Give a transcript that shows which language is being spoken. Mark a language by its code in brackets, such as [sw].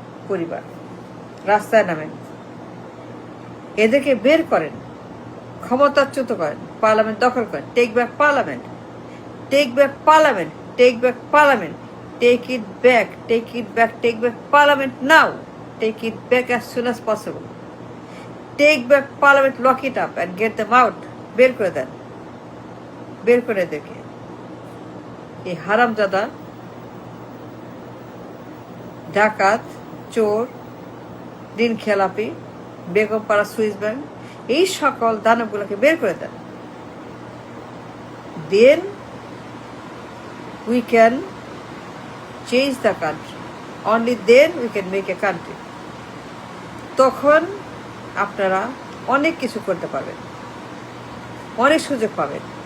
[bn] পরিবার, রাস্তায় নামেন, এদেরকে বের করেন, ক্ষমতাচ্যুত করেন, পার্লামেন্ট দখল করেন। [en] Take back parliament, take back parliament, take back parliament, take it back, take it back, take back parliament now, take it back as soon as possible. Take back parliament, lock it up and get them out. [bn] বের করে দেন, বের করে দেখে। এই হারামজাদা, ডাকাত, চোর, ঋণ খেলাপি, বেগম পাড়া সুইস ব্যাংক, এই সকল দানবগুলোকে বের করে দেন। [en] Then we can change the country. Only then we can make a country. [bn] তখন আপনারা অনেক কিছু করতে পারবেন, অনেক সুযোগ পাবেন।